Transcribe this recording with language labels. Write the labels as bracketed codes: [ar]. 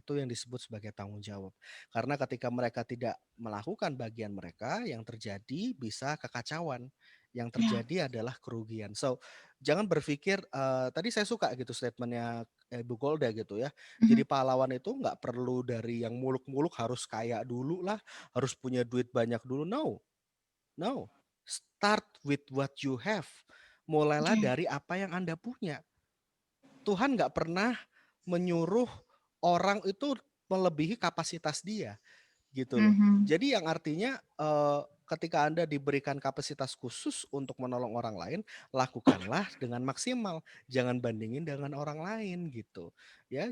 [id] Itu yang disebut sebagai tanggung jawab. Karena ketika mereka tidak melakukan bagian mereka, yang terjadi bisa kekacauan, yang ya, terjadi adalah kerugian. So, jangan berpikir, tadi saya suka gitu statement-nya Ibu Golda gitu ya. mhm, Jadi pahlawan itu nggak perlu dari yang muluk-muluk harus kaya dulu lah, harus punya duit banyak dulu, no. [en] No, start with what you have. [id] Mulailah oke, dari apa yang Anda punya. Tuhan nggak pernah menyuruh orang itu melebihi kapasitas dia, gitu loh. mhm, Jadi yang artinya, ketika Anda diberikan kapasitas khusus untuk menolong orang lain, lakukanlah dengan maksimal, jangan bandingin dengan orang lain gitu, ya.